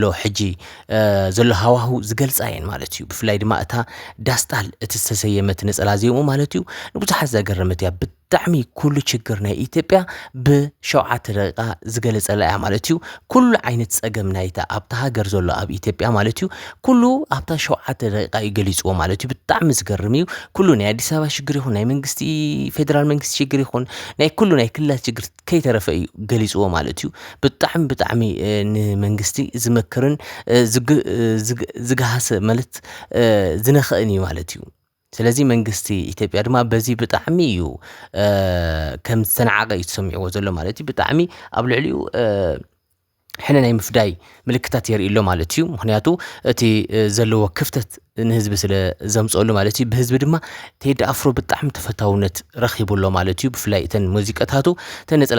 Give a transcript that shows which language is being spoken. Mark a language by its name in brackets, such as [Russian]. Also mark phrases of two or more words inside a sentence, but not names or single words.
[Tigrinya] ሕጂ ዘሎ ሃዋህው ዝገልፃ እየን ማለት እዩ። ብፍላይ ድማ እታ ዳስጣል እቲ ዝተሰየመት ነፀላ ዜሙ ማለት እዩ ንብዙሓት ዘገረመት እያ። ብጣዕሚ ኩሉ ችግር ናይ ኢትዮጵያ ብ7 ደቂቃ ዝገለፀላ እያ ማለት እዩ። ኩሉ ዓይነት ፀገም ናይታ ኣብታ ሃገር ዘሎ ኣብ ኢትዮጵያ ማለት እዩ ኩሉ ኣብታ 7 ደቂቃ ይገሊፅዎ ማለት እዩ። ብጣዕሚ ዝገርም እዩ። ኩሉ ናይ አዲስ አበባ ችግር ይኹን ናይ መንግስቲ ፌደራል መንግስቲ ችግር ይኹን ናይ ኩሉ ናይ ክልላት ችግር ከይተረፈ እዩ ገሊፅዎ ማለት እዩ። ብጣዕሚ ንመንግስቲ ዝመክርን ዝገሃሰ ማለት ዝነኽእን እዩ ማለት እዩ። ስለዚ መንግስቲ ኢትዮጵያ ድማ በዚ ብጣዕሚ እዩ ከም ዝተናዓቀ እዩ ተሰሚዕዎ ዘሎ ማለት እዩ። ብጣዕሚ ኣብ ልዕሊኡ ሕነ ናይ ምፍዳይ ምልክታት የርእሎ ማለት እዩ። ምክንያቱ እቲ ዘለዎ ክፍተት ንህዝቢ ስለ ዘምፀሉ ማለት እዩ። ብህዝቢ ድማ ቴዲ አፍሮ ብጣዕሚ ተፈታውነት ረኺቡሎ ማለት እዩ። ብፍላይ እተን ሙዚቃታቱ እተን ነፀላ